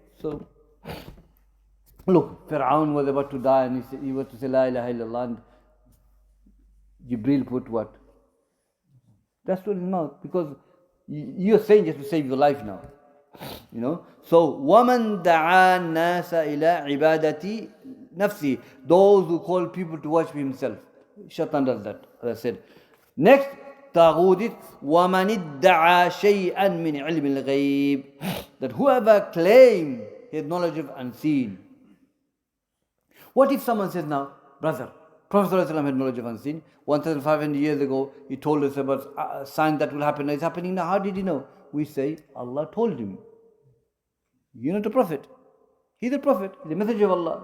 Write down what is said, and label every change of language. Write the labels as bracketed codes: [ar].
[en] So, look, Fir'aun was about to die and he was to say La ilaha illallah, and Jibreel put what? That's what in his mouth, because you're saying just to save your life now. You know? So, [ar] وَمَنْ دَعَا النَّاسَ إِلَىٰ عِبَادَةِ نَفْسِهِ. [en] Those who call people to worship himself. Shaitan does that, as I said. Next, Taghut is [ar] وَمَنِ ادَّعَى شَيْئًا مِنْ عِلْمِ الْغَيْبِ. [en] That whoever claims his knowledge of unseen. What if someone says now, brother, Prophet ﷺ had knowledge of unseen. 1,500 years ago, he told us about a sign that will happen. It's happening now. How did he know? We say, Allah told him. You're not a prophet. He's a prophet. He's a messenger of Allah.